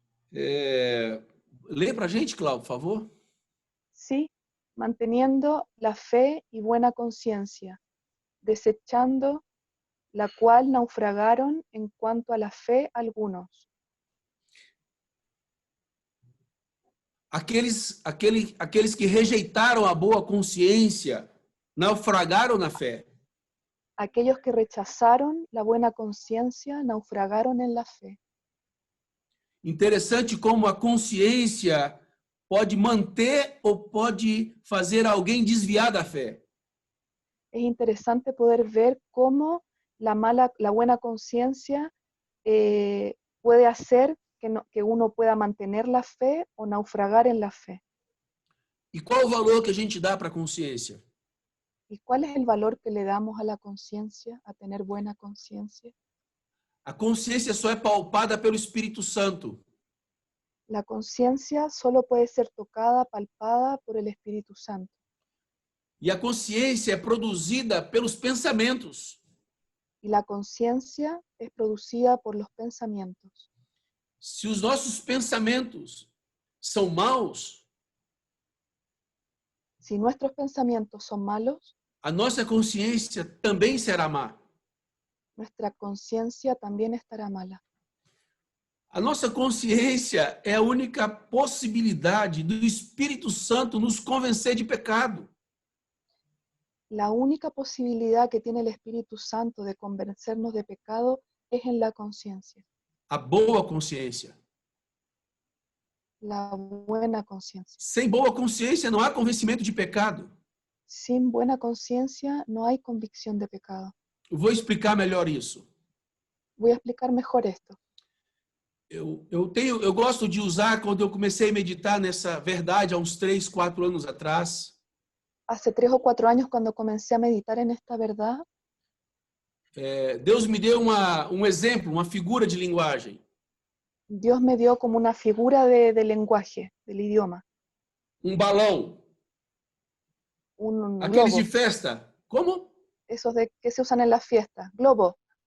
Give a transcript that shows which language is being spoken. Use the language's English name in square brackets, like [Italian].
[Portuguese] Lê para a gente, Cláudio, por favor. [Spanish] Sí, manteniendo la fe y buena conciencia, desechando la cual naufragaron en cuanto a la fe algunos. [Portuguese] Aqueles que rejeitaram a boa consciência naufragaram na fé. [Spanish] Aquellos que rechazaron la buena conciencia naufragaron en la fe. [Portuguese] Interessante como a consciência pode manter ou pode fazer alguém desviar da fé. [Spanish] Es interesante poder ver cómo la buena conciencia puede hacer que uno pueda mantener la fe o naufragar en la fe. [Portuguese] E qual o valor que a gente dá para a consciência? [Spanish] ¿Y cuál es el valor que le damos a la conciencia, a tener buena conciencia? [Portuguese] A consciência só é palpada pelo Espírito Santo. [Spanish] La conciencia solo puede ser tocada, palpada por el Espíritu Santo. [Portuguese] E a consciência é produzida pelos pensamentos. [Spanish] Y la conciencia es producida por los pensamientos. [Portuguese] Se os nossos pensamentos são maus, [Spanish] Si nuestros pensamientos son malos, [Portuguese] a nossa consciência também será má. [Spanish] nuestra conciencia también estará mala. [Portuguese] A nossa consciência é a única possibilidade do Espírito Santo nos convencer de pecado. [Spanish] La única posibilidad que tiene el Espíritu Santo de convencernos de pecado es en la conciencia, [Portuguese] A boa consciência. [Spanish] la buena conciencia. [Portuguese] Sem boa consciência não há convencimento de pecado. [Spanish] Sin buena conciencia no hay convicción de pecado. [Portuguese] Eu vou explicar melhor isso. [Spanish] Voy a explicar mejor esto. [Portuguese] Eu gosto de usar, quando eu comecei a meditar nessa verdade, há uns 3, 4 anos atrás, [Spanish] Hace 3 o 4 años, cuando comencé a meditar en esta verdad, [Portuguese] Deus me deu um exemplo, uma figura de linguagem. [Spanish] Dios me dio como una figura de lenguaje, del idioma, [Portuguese] Balão. [Spanish] un [Portuguese] Aqueles [Spanish] globo, [Portuguese] de festa. Como? [Spanish] esos que se usan en las fiestas, globo.